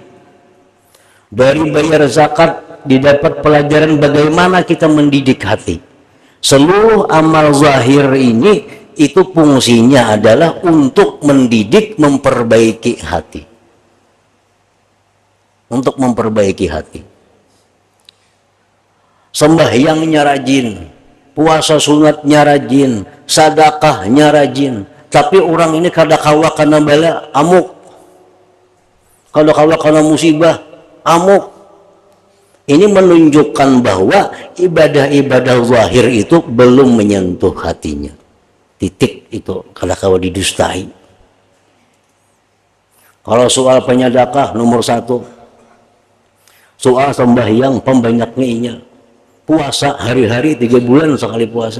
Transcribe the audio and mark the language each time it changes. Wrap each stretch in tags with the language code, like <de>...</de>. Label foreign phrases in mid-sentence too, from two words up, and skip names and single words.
<id>Dari bayar zakat didapat pelajaran bagaimana kita mendidik hati. Seluruh amal zahir ini itu fungsinya adalah untuk mendidik, memperbaiki hati. Untuk memperbaiki hati. Sembahyangnya rajin, puasa sunatnya rajin, sedekahnya rajin.</id> <bjn>Tapi orang ini kada kawa karena bala, amuk. Kada kawa karena musibah, amuk.</bjn> <id>Ini menunjukkan bahwa ibadah-ibadah zahir itu belum menyentuh hatinya. titik itu kalau kau didustai. Kalau soal penyedekah nomor 1, soal sembahyang pembanyaknya, puasa hari-hari 3 bulan sekali puasa.</id>